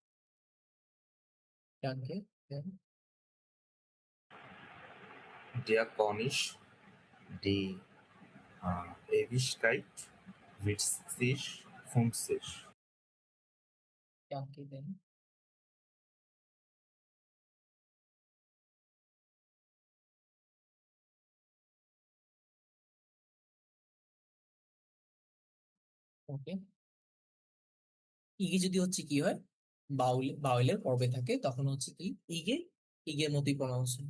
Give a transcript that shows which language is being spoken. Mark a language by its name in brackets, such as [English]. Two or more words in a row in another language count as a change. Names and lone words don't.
[German] Danke. Then. Der Cornish, die Ewigkeit, witzig, 50. Danke, then. [Bangla] ওকে, ইগে যদি হচ্ছে কি হয়, বাউলের পর্বে থাকে তখন হচ্ছে কি ইগে ইগের মতোই প্রনাউন্স হয়।